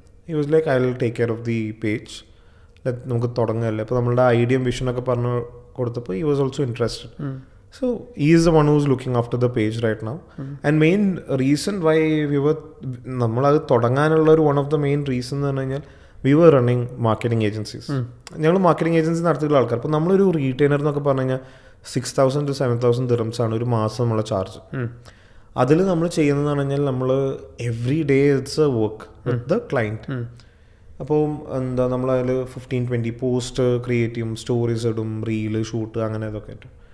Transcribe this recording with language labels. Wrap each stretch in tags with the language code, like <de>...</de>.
<en>he was like I will take care of the page,</en> <ml>നമുക്ക് തുടങ്ങല്ലേ. അപ്പോൾ നമ്മളുടെ ഐഡിയയും വിഷനൊക്കെ പറഞ്ഞു കൊടുത്തപ്പോൾ</ml> <en>He was also interested. So he is the one who's looking after the page right now. And main reason why we were</en> <ml>നമ്മളത് തുടങ്ങാനുള്ള ഒരു</ml> <en>one of the main reason</en> <ml>എന്ന് പറഞ്ഞു കഴിഞ്ഞാൽ</ml> <en>we were running marketing agencies.</en> <ml>ഞങ്ങൾ marketing agency നടത്തിയുള്ള ആൾക്കാർ. അപ്പോൾ നമ്മളൊരു റീറ്റെയിലർ എന്നൊക്കെ പറഞ്ഞു കഴിഞ്ഞാൽ 6,000 to 7,000 dirhams ആണ് ഒരു മാസം നമ്മളെ ചാർജ്. അതിൽ നമ്മൾ ചെയ്യുന്നതെന്ന് പറഞ്ഞു കഴിഞ്ഞാൽ നമ്മൾ</ml> <en>Every day it's a work with the client.</en> <ml>അപ്പോൾ എന്താ നമ്മളതിൽ 15-20 പോസ്റ്റ് ക്രിയേറ്റ് ചെയ്യും, സ്റ്റോറീസ് ഇടും, റീല് ഷൂട്ട് അങ്ങനെ ഇതൊക്കെ ആയിട്ട്.</ml>